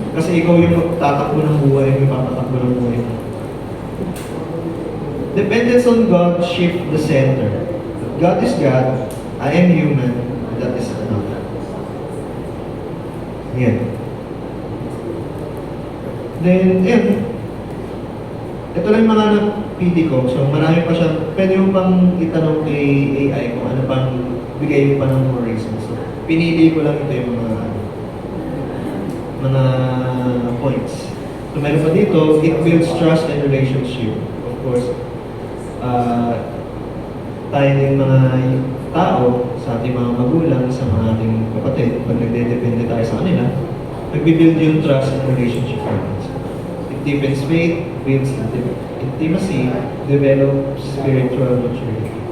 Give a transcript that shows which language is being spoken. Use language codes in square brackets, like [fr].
[tl] Kasi ikaw yung magtatakbo ng buhay, may papatakbo ng buhay mo. [en] Dependence on God shift the center. God is God, I am human, that is enough. [tl] Yan. Then, ito lang yung mga napili ko. So, marami pa siya. Pwede mo pang itanong kay AI kung ano pang bigay mo pa ng more reasons. So, pinili ko lang ito yung mga points. [en] So, [tl] meron pa dito, [en] it builds trust and relationship. [tl] Of course, tayo yung mga tao, sa ating mga magulang, sa mga ating kapatid, pag nagde-depende tayo sa kanila, nagbibuild yung [en] trust and relationship [tl] natin. [en] It deepens faith, builds intimacy, develops spiritual maturity.